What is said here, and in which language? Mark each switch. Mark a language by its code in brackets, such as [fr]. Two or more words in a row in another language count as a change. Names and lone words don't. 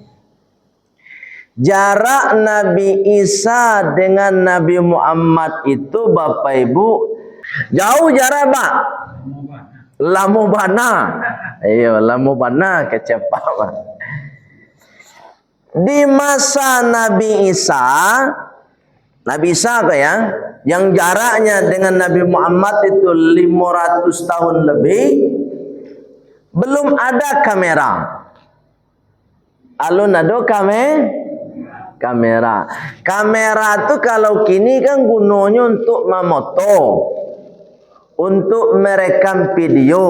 [id] Jarak Nabi Isa dengan Nabi Muhammad itu Bapak Ibu jauh jarak Pak. [min] Lamu bana. Ayo lamu bana kecepat. [id] Di masa Nabi Isa kok ya, yang jaraknya dengan Nabi Muhammad itu 500 tahun lebih, belum ada kamera. [min] Alun ada kamera. [id] Kamera itu kalau kini kan gunanya untuk memoto, untuk merekam video.